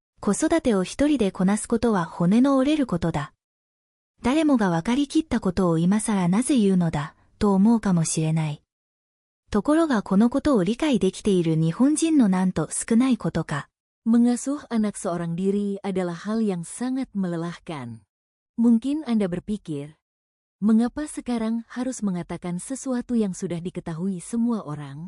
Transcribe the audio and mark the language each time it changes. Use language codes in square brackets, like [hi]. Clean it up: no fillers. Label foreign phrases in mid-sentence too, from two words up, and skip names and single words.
[ja] 子育てを一人でこなすことは骨の折れることだ。誰もが分かりきったことを今更なぜ言うのだ、と思うかもしれない。ところがこのことを理解できている日本人のなんと少ないことか。 [id] Mengasuh anak seorang diri adalah hal yang sangat melelahkan. Mungkin Anda berpikir, mengapa sekarang harus mengatakan sesuatu yang sudah diketahui semua orang?